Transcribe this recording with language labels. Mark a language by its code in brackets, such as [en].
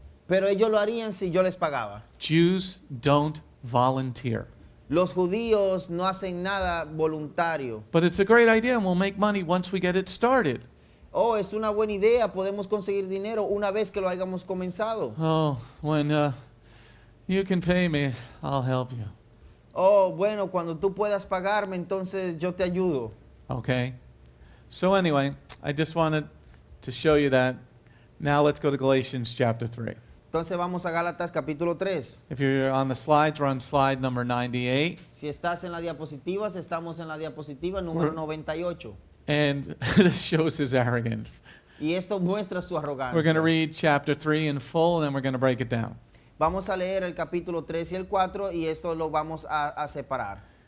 [es] pero ellos lo harían si yo les pagaba. [en] Jews don't volunteer. [es] Los judíos no hacen nada voluntario. [en] But it's a great idea, and we'll make money once we get it started. [es] Oh, es una buena idea, podemos conseguir dinero una vez que lo hayamos comenzado. [en] Oh, when you can pay me, I'll help you. [es] Oh, bueno, cuando tú puedas pagarme, entonces yo te ayudo. [en] Okay? So anyway, I just wanted to show you that. Now let's go to Galatians chapter 3. [es] Entonces vamos a Gálatas capítulo 3. [en] If you're on the slides, we're on slide number 98. [es] Si estás en las diapositivas, estamos en la diapositiva número 98. [en] And this shows his arrogance. [es] Y esto muestra su [en] We're [es] arrogancia. [en] going to read chapter 3 in full, and then we're going to break it down. [es] Vamos a leer el capítulo 3 y el 4 y esto lo vamos a separar.